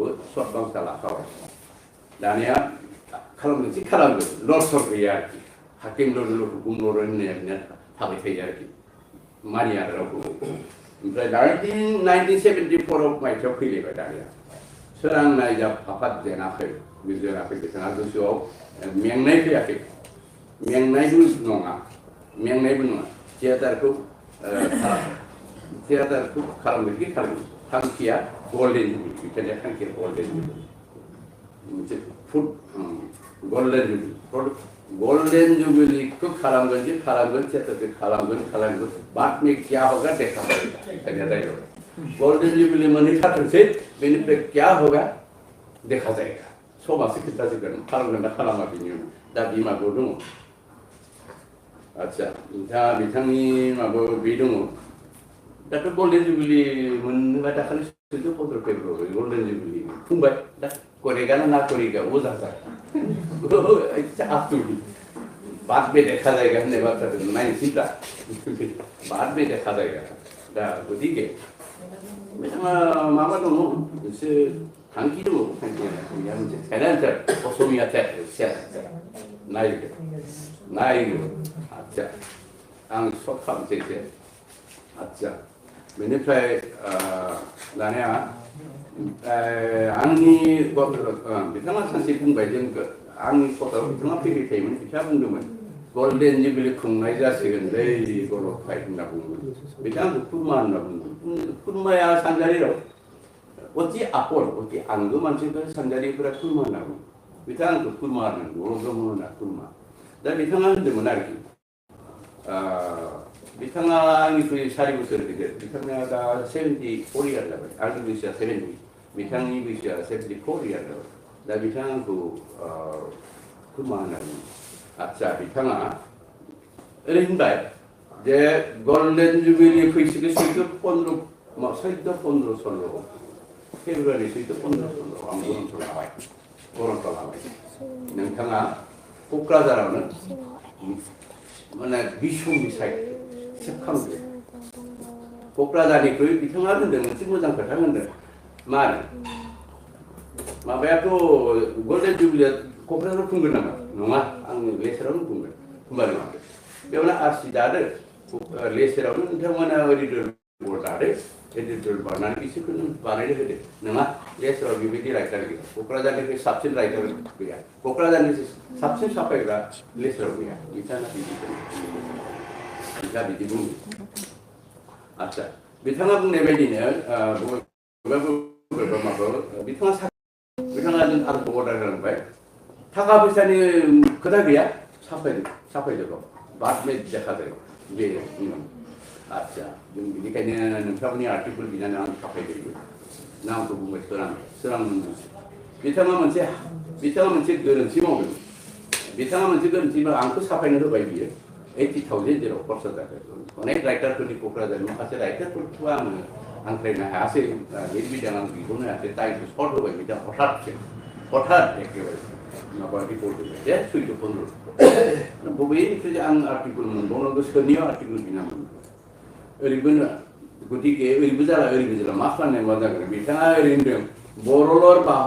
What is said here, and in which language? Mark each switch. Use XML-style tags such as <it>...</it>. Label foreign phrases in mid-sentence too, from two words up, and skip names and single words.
<brx>सर्ट बांसा लाखाबाय दानिया खालामगोन लरसर गैया आरोखि हाकिम लरेल हुकुम नलरे होननाया थाबाय थायो आरोखि मानिया रावखौ ओमफ्राय 1974 मायथाइयाव फैलायबाय दानिया सोरांनाय जा फाफाद जेनाखै बिथाङा गोसोआव मेंनाय फैयाखै मेंनायबो नङा थियेटारखौ theaterखौ खालामगोन थांखिया</brx> <en>golden jubilee</en> <brx>बिथांनि थांखिया</brx> <en>golden jubilee</en> <brx>मोनसे</brx> <en>golden jubilee</en> <brx>को खालामगोन theaterखौ खालामगोन</brx> <hi>बाद में क्या होगा देखा जाएगा</hi> <brx>golden jubilee मोनहै थारथोंसै बेनिफ्राय</brx> <hi>क्या होगा देखा जाएगा</hi> <brx>समाजो खिन्थाजोबगोन खालामगोन ना खालामा बिनि उनाव दा बिमाबो दङ आच्छा दा बिथांनि माबा बे दङ दाथ'</brx> <en>golden jubilee</en> <brx>मोननोबा दाखालि 14 फेब्रुवारि</brx> <en>golden jubilee</en> <brx>फुंबाय दा</brx> <hi>करेगा ना करेगा वो जाता है बाद में देखा जाएगा</hi> <brx>होननाय बाथ्रा दं नायनोसैब्ला</brx> <hi>बाद में देखा जाएगा</hi> <brx>दा गतिके बिथाङा माबा दङ मोनसे थांखि दङ थांखिया मोनसे फाइनान्सियेल असमिया नायगोन आच्छा आं सर्ट खालामसै एसे आच्छा बेनिफ्राय दानिया आंनि बिथाङा सानसे बुंबाय जों आंनि खथायाव बिथाङा फैबाय थायोमोन बिथाङा बुंदोंमोन</brx> <en>golden jubilee</en> <brx>खुंनाय जासिगोन बै गल'फाइ होनना बुङोमोन बिथाङा खुरमा होनना बुङोमोन खुरमाया सानजारि राव अति आखल अति आंगो मानसिफोर सानजारिफोरा खुरमा होनना बुङो बिथाङा आंखौ खुरमा होननांगौ ब्रह्म होनना खुरमा दा बिथाङा होनदोंमोन आरोखि बिथाङा आंनिख्रुइ 4 बोसोर गिदिर बिथाङा दा 74 इयार जाबाय आंनि बैसोआ 70 बिथांनि बैसोआ 74 इयार जाबाय दा बिथाङा आंखौ खुरमा होनना बुङो आच्छा बिथाङा ओरै होनबाय जे</brx> <en>golden jubilee</en> <brx>फैसिगोन 14 16 फेब्रुवारि 14 आं गरन्थ लाबाय नोंथाङा क'क्राझारावनो माने बिसंनि साइड सेबखांदो क'क्राझारनिख्रुइ बिथाङा होनदों मोनसे मोजां खोथा होनदों मानो माबायाथ'</brx> <en>golden jubilee</en> <brx>क'क्राझाराव खुंगोन नामा नङा आं लेसेरावनो खुंगोन होमबा नङा बेयावनो आरसि दादो लेसेरावनो नोंथांमोना एडिट'रियेल बर्ड दादो एडिट'रियेल बानायनानै बिसोरखौनो बानायनो होदो नङा लेसेराव बेबायदि राइटार गैया क'क्राझारनिफ्राय साबसिन राइटार गैया क'क्राझारनिफ्राय साबसिन साफायग्रा लेसेराव गैया बिथाङा बिदि बुङो आच्छा बिथाङा बुंनाय बायदिनो बिथाङा जों आंखौ अर्डार खालामबाय थाखा फैसानि खोथा गैया साफायदोल' बाद में देखा जायो बे आच्छा जों बेनिखायनो नोंथांमोननि आर्टिकेल बिनानै आं साफायदों नामखौ बुंबाय सोरां बिथाङा मोनसे गोरोन्थि मावदों बिथाङा मोनसे गोरोन्थि आंखौ साफायनो होबाय बियो 80,000 जेराव खरसा जादों अनेक राइटारफोरनि क'क्राझारनि माखासे राइटारफोरखौ आङो आंख्रायनो हायासै लिरबिदां आं बिखौनो हायासै टाइमखौ सर्ट होबाय बिथाङा हठात एखेबारे माबा रिपर्ट होबाय जे 14 बबेनिफ्राय आं आर्टिकेल मोनबावनांगौ सोरनियाव आर्टिकेल बिनांगौ ओरैबो गतिके ओरैबो जाला मा खालामनाय मा जागोन बिथाङा ओरै होनदों बरलर</brx>